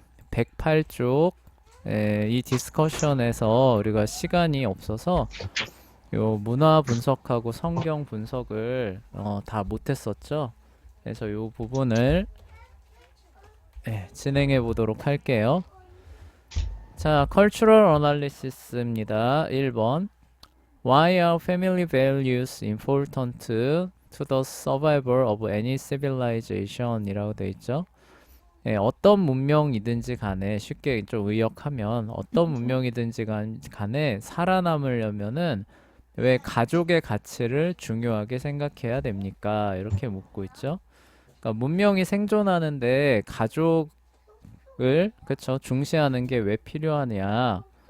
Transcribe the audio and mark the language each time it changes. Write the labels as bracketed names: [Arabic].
[Korean] 108쪽 이 디스커션에서 우리가 시간이 없어서 요 문화 분석하고 성경 분석을 다 못했었죠. 그래서 요 부분을 진행해 보도록 할게요. 자, Cultural Analysis입니다. 1번. [English] Why are family values important to the survival of any civilization? [Korean] 이라고 되어 있죠. 어떤 문명이든지 간에 쉽게 좀 의역하면 어떤 문명이든지 간에 살아남으려면은 왜 가족의 가치를 중요하게 생각해야 됩니까? 이렇게 묻고 있죠. 그러니까 문명이 생존하는데 가족을 그쵸 중시하는 게 왜 필요하냐?